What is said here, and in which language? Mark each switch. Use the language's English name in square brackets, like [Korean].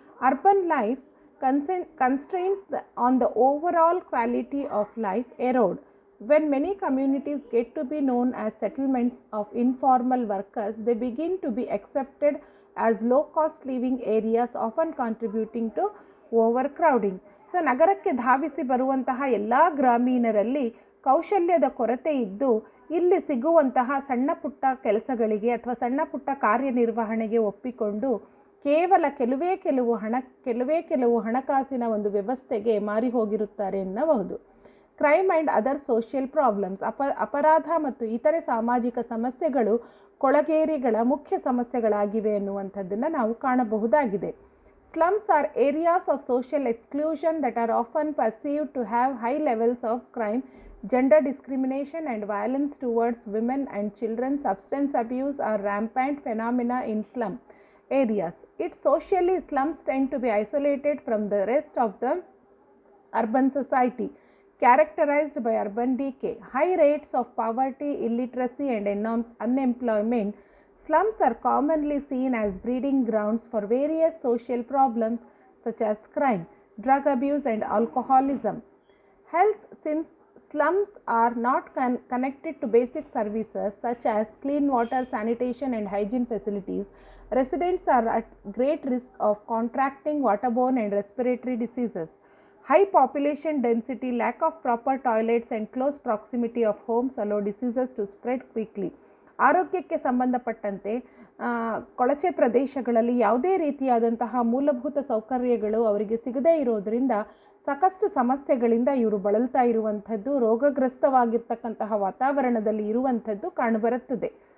[English] Urban life's constraints on the overall quality of life erode. When many communities get to be known as settlements of informal workers, they begin to be accepted as low-cost living areas, often contributing to overcrowding. [Kannada] So ನಗರಕ್ಕೆ ಧಾವಿಸಿ ಬರುವಂತಹ ಎಲ್ಲ ಗ್ರಾಮೀಣರಲ್ಲಿ ಕೌಶಲ್ಯದ ಕೊರತೆ ಇದ್ದು ಇಲ್ಲಿ ಸಿಗುವಂತಹ ಸಣ್ಣ ಪುಟ್ಟ ಕೆಲಸಗಳಿಗೆ ಅಥವಾ ಸಣ್ಣ ಪುಟ್ಟ ಕಾರ್ಯನಿರ್ವಹಣೆಗೆ ಒಪ್ಪಿಕೊಂಡು ಕೇವಲ ಕೆಲವೇ ಕೆಲವು ಹಣಕಾಸಿನ ಒಂದು ವ್ಯವಸ್ಥೆಗೆ ಮಾರಿ ಹೋಗಿರುತ್ತಾರೆ ಎನ್ನಬಹುದು. [English] Crime and other social problems. [Kannada] ಅಪರಾಧ ಮತ್ತು ಇತರೆ ಸಾಮಾಜಿಕ ಸಮಸ್ಯೆಗಳು ಕೊಳಗೇರಿಗಳ ಮುಖ್ಯ ಸಮಸ್ಯೆಗಳಾಗಿವೆ ಎನ್ನುವಂಥದ್ದನ್ನು ನಾವು ಕಾಣಬಹುದಾಗಿದೆ. [English] Slums are areas of social exclusion that are often perceived to have high levels of crime, gender discrimination and violence towards women and children. Substance abuse are rampant phenomena in slum areas. Socially, slums tend to be isolated from the rest of the urban society, characterized by urban decay, high rates of poverty, illiteracy and unemployment. Slums are commonly seen as breeding grounds for various social problems such as crime, drug abuse and alcoholism. Health. Since slums are not connected to basic services such as clean water, sanitation and hygiene facilities, residents are at great risk of contracting waterborne and respiratory diseases. High population density, lack of proper toilets and close proximity of homes allow diseases to spread quickly. [Kannada] ಆರೋಗ್ಯಕ್ಕೆ ಸಂಬಂಧಪಟ್ಟಂತೆ ಕೊಳಚೆ ಪ್ರದೇಶಗಳಲ್ಲಿ ಯಾವುದೇ ರೀತಿಯಾದಂತಹ ಮೂಲಭೂತ ಸೌಕರ್ಯಗಳು ಅವರಿಗೆ ಸಿಗದೇ ಇರೋದರಿಂದ ಸಾಕಷ್ಟು ಸಮಸ್ಯೆಗಳಿಂದ ಇವರು ಬಳಲ್ತಾ ಇರುವಂಥದ್ದು, ರೋಗಗ್ರಸ್ತವಾಗಿರ್ತಕ್ಕಂತಹ ವಾತಾವರಣದಲ್ಲಿ ಇರುವಂಥದ್ದು ಕಾಣಬರುತ್ತದೆ.